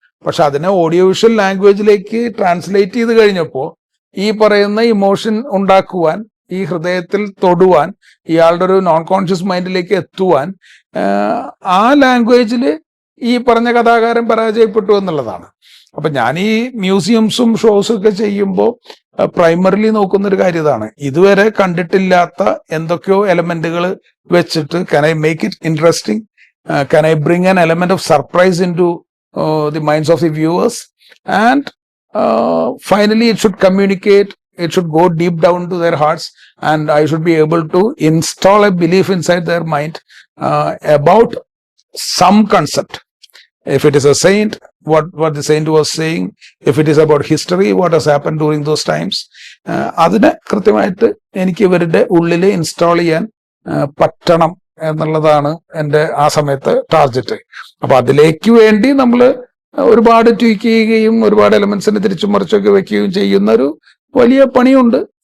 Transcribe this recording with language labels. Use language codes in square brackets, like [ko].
[ml] പക്ഷെ അതിനെ audio visual ലാംഗ്വേജിലേക്ക് translate ചെയ്ത് കഴിഞ്ഞപ്പോൾ ഈ പറയുന്ന ഇമോഷൻ ഉണ്ടാക്കുവാൻ, ഈ ഹൃദയത്തിൽ തൊടുവാൻ, ഇയാളുടെ ഒരു നോൺ കോൺഷ്യസ് മൈൻഡിലേക്ക് എത്തുവാൻ ആ ലാംഗ്വേജിൽ ഈ പറഞ്ഞ കഥാകാരൻ പരാജയപ്പെട്ടു എന്നുള്ളതാണ്. അപ്പൊ ഞാൻ ഈ മ്യൂസിയംസും ഷോസും ഒക്കെ ചെയ്യുമ്പോൾ പ്രൈമറിലി നോക്കുന്ന ഒരു കാര്യം ഇതാണ്. ഇതുവരെ കണ്ടിട്ടില്ലാത്ത എന്തൊക്കെയോ എലമെന്റുകൾ വെച്ചിട്ട് [en] can I make it interesting? Can I bring an element of surprise into the minds of the viewers? And finally, it should communicate. It should go deep down to their hearts, and I should be able to install a belief inside their mind about some concept. If it is a saint, what the saint was saying. If it is about history, what has happened during those times. [ml] അതിനെ കൃത്യമായിട്ട് എനിക്ക് ഇവരുടെ ഉള്ളിൽ install ചെയ്യാൻ പറ്റണം എന്നുള്ളതാണ് എൻ്റെ ആ സമയത്ത് ടാർഗറ്റ്. അപ്പൊ അതിലേക്ക് വേണ്ടി നമ്മൾ ഒരുപാട് ട്വീക്ക് ചെയ്യുകയും ഒരുപാട് എലമെന്റ്സിനെ തിരിച്ചും മറിച്ചൊക്കെ വെക്കുകയും ചെയ്യുന്ന ഒരു വലിയ പണിയുണ്ട്.